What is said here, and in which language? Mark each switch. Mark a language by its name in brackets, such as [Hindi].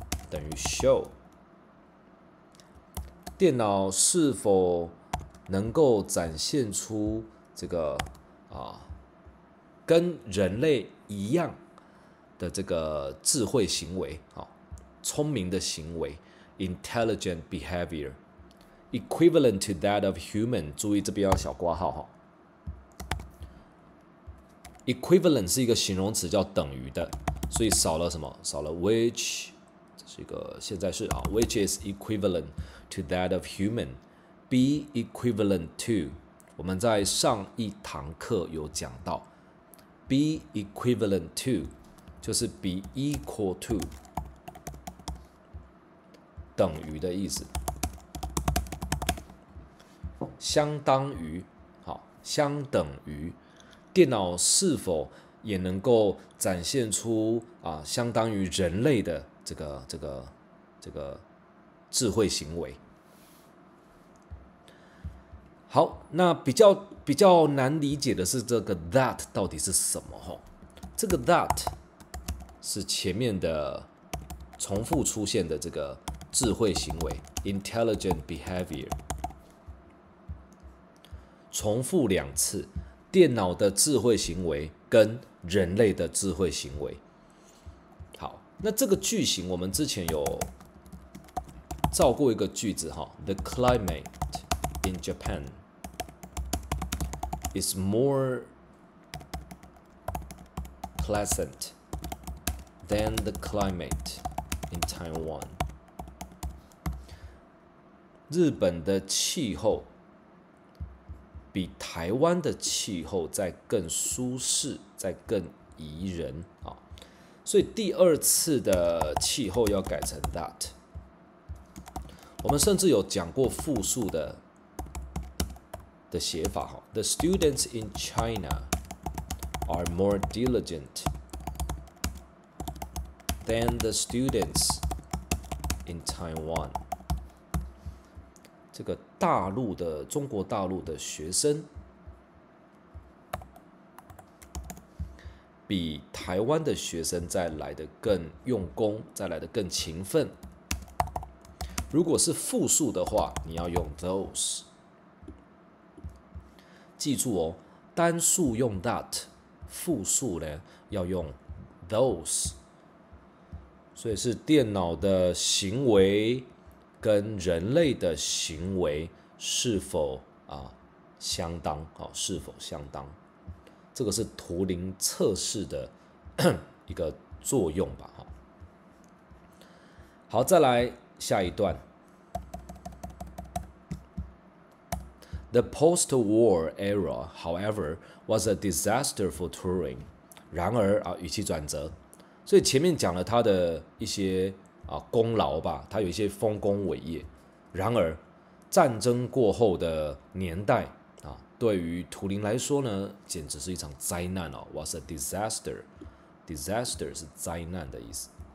[Chinese] 等于 show， 电脑是否能够展现出这个跟人类一样的这个智慧行为聪明的行为 [English] intelligent behavior equivalent to that of human。 [Chinese] 注意这边要小括号equivalent 是一个形容词，叫等于的，所以少了什么？少了 which 这是一个现在式啊， [English] which is equivalent to that of human. Be equivalent to， [Chinese] 我们在上一堂课有讲到 ， [English] be equivalent to [Chinese] 就是 [English] be equal to [Chinese] 等于的意思，相当于，好，相等于。电脑是否也能够展现出相当于人类的这个智慧行为？好，那比较难理解的是这个 that 到底是什么？哈，这个 that 是前面的重复出现的这个智慧行为 （intelligent behavior）， 重复2次。电脑的智慧行为跟人类的智慧行为。好，那这个句型我们之前有造过一个句子哈 ， [English] The climate in Japan is more pleasant than the climate in Taiwan。 [Chinese] 日本的气候比台湾的气候再更舒适，再更宜人啊，所以第2次的气候要改成 that。我们甚至有讲过复数的写法哈。 [English] The students in China are more diligent than the students in Taiwan。 [Chinese] 这个中国大陆的学生比台湾的学生再来的更用功，再来的更勤奋。如果是复数的话，你要用 those。记住哦，单数用 that， 复数呢要用 those。所以是电脑的行为跟人类的行为是否相当？是否相当？这个是图灵测试的一个作用吧。好，再来下一段。 [English] The post-war era, however, was a disaster for Turing. [Chinese] 然而语气转折，所以前面讲了他的一些功劳吧，他有一些丰功伟业。然而，战争过后的年代对于图灵来说呢，简直是一场灾难哦。 [English] Was a disaster， [Chinese] disaster 是灾难的意思。